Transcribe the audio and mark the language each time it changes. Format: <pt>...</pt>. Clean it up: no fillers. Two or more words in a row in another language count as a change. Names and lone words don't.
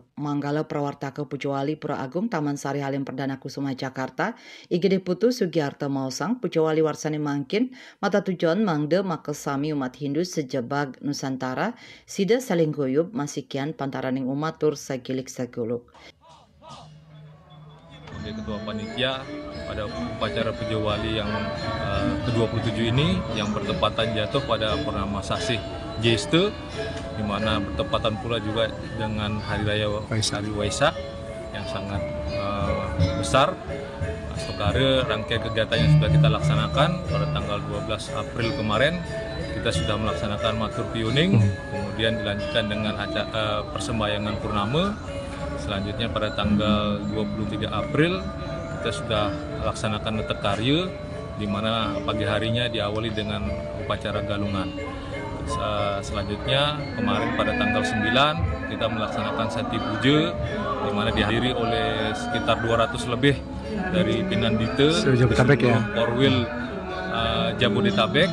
<ban>Manggala prawartaka Puja Wali Pura Agung Taman Sari Halim Perdana Kusuma Jakarta Igede Putu Sugiarto Mausang Puja Wali warsane mangkin mata tujuan mangde makesami umat Hindu sejebag Nusantara sida saling guyub masikian pantaraning umat tur sagilik saguluk.</ban> <id>Sebagai Ketua Panitia pada upacara Puja Wali yang ke-27 ini yang bertepatan jatuh pada purnama sasih Jesta, di mana bertepatan pula juga dengan Hari Raya Waisak yang sangat besar. Sekarang rangkaian kegiatan yang sudah kita laksanakan pada tanggal 12 April kemarin kita sudah melaksanakan matur piuning, kemudian dilanjutkan dengan persembahyangan purnama. Selanjutnya pada tanggal 23 April kita sudah laksanakan netek karya, di mana pagi harinya diawali dengan upacara galungan. Selanjutnya kemarin pada tanggal 9 kita melaksanakan Sati Puja, di mana dihadiri oleh sekitar 200 lebih dari Pinandita seluruh Korwil Jabodetabek.</id>